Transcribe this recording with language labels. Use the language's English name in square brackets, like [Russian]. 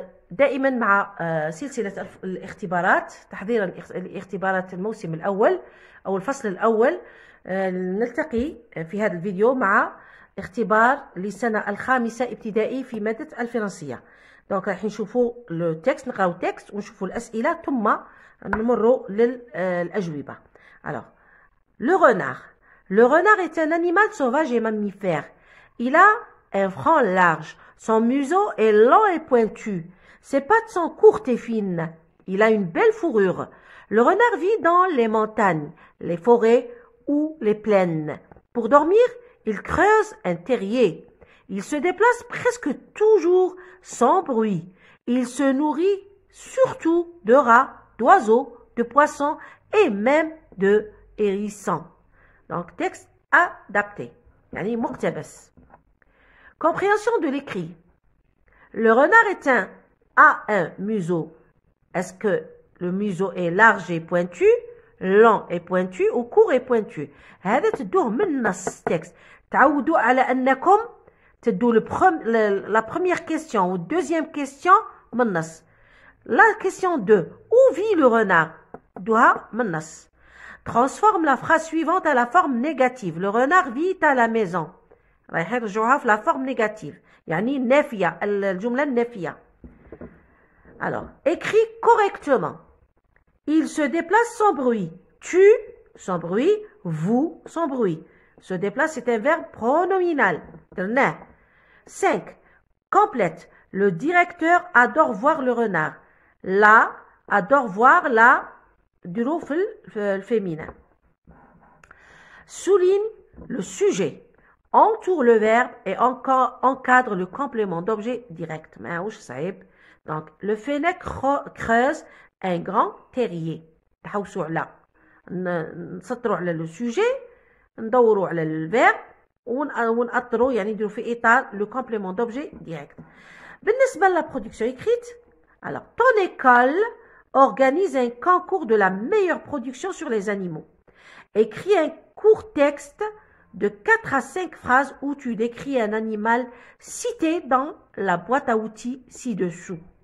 [Arabic] دائما مع سلسلة الاختبارات، تحضيرا لاختبارات الموسم الأول أو الفصل الأول. نلتقي في هذا الفيديو مع اختبار للسنة الخامسة ابتدائي في مادة الفرنسية. دونك راح نشوفوا التكست، نقراو التكست ونشوفوا الأسئلة ثم نمروا للأجوبة. [French] Alors, le renard. Le renard est un animal sauvage et mammifère. Il a un front large. Son museau est long et pointu. Ses pattes sont courtes et fines. Il a une belle fourrure. Le renard vit dans les montagnes, les forêts ou les plaines. Pour dormir, il creuse un terrier. Il se déplace presque toujours sans bruit. Il se nourrit surtout de rats, d'oiseaux, de poissons et même de hérissons. Donc, texte adapté. [Arabic] Yani muqtabas. [French] Compréhension de l'écrit. Le renard a un museau. Est-ce que le museau est large et pointu, long et pointu ou court et pointu? [Arabic] هذا تدوه من النص texte. تعودوا على أنكم تدوا [French] la première question ou deuxième question [Arabic] من النص. [French] La question 2. Où vit le renard? [Arabic] دوها من النص. [French] Transforme la phrase suivante à la forme négative. Le renard vit à la maison. [Arabic] رايح نرجعوها في [French] la forme négative. [Arabic] يعني نافية، الجملة النافية. [French] Alors, écrit correctement. Il se déplace sans bruit. Tu, sans bruit. Vous, sans bruit. Se déplace, c'est un verbe pronominal. 5. Complète. Le directeur adore voir le renard. La adore voir la ظروف féminin. Souligne le sujet. Entoure le verbe et encadre le complément d'objet direct. Donc, le fennec creuse un grand terrier. [Arabic] نحوسوا على نسطروا على le sujet، ندوروا على الverbe ونأطروا، يعني نديروا في إطار [French] le complément d'objet direct. [Arabic] بالنسبة [French] la production écrite, alors ton école organise un concours de la meilleure production sur les animaux. Écris un court texte de 4 à 5 phrases où tu décris un animal cité dans la boîte à outils ci-dessous.